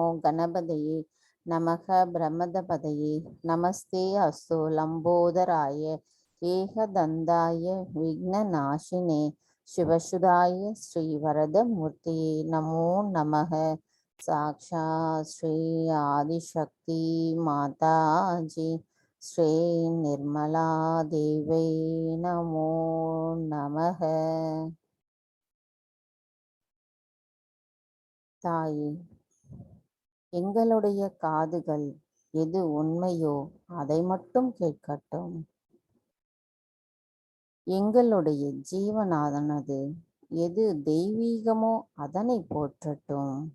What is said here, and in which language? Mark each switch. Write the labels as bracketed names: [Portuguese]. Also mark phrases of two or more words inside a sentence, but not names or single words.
[Sanskrit] गणपतये नमः ब्रह्मदपतये नमस्ते अस्तु लम्बोदराय एकदन्ताय विघ्ननाशिने शिवसुधाय श्रीवरदमूर्तये नमो नमः साक्षात् श्री आदिशक्ति माता जी श्री निर्मला देवी नमो नमः। [Tamil] தாயே, எங்களுடைய காதுகள் எது உண்மையோ அதை மட்டும் கேட்கட்டும். எங்களுடைய ஜீவனானது எது தெய்வீகமோ அதனை போற்றட்டும்.